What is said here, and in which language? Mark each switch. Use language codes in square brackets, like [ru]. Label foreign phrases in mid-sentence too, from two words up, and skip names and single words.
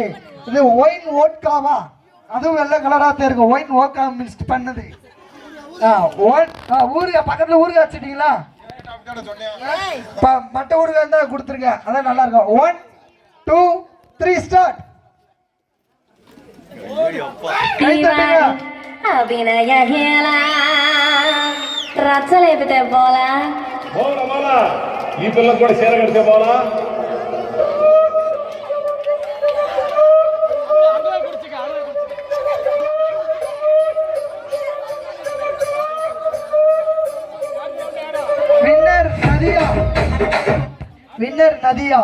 [ta] இது ஒயின் ஓட்காவா, அதுவும் வெள்ளை கலரா தான் இருக்கும். [en] wine vodka mix [ta] பண்ணது. ஊருகா பக்கத்துல ஊருகா வச்சுட்டீங்களா? மட்ட ஊருகா இருந்தா கொடுத்துருங்க, அதான் நல்லா இருக்கும். 1 2 3 ஸ்டார்ட். [te] అభినయ హేళ రచ్చలేపితే పోలా ఈ పిల్లలు కూడా చీర కడితే పోలా. [ta] வின்னர் நதியா.